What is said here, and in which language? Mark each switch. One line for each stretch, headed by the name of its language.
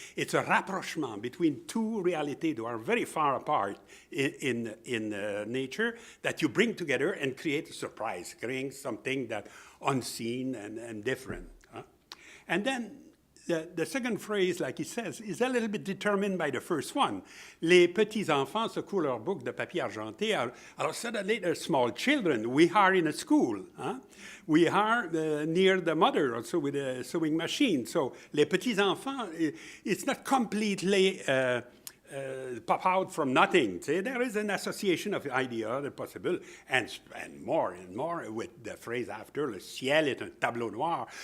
English: It's a rapprochement between two realities that are very far apart in nature that you bring together and create a surprise, creating something that unseen and different. And then the second phrase, like he says, is a little bit determined by the first one.
French: Les petits-enfants secouent leur boucle de papier argenté. Alors
English: suddenly, they're small children. We are in a school. We are near the mother, also with a sewing machine. So,
French: les petits-enfants,
English: it's not completely pop out from nothing. There is an association of idea, the possible, and more with the phrase after,
French: le ciel est un tableau noir.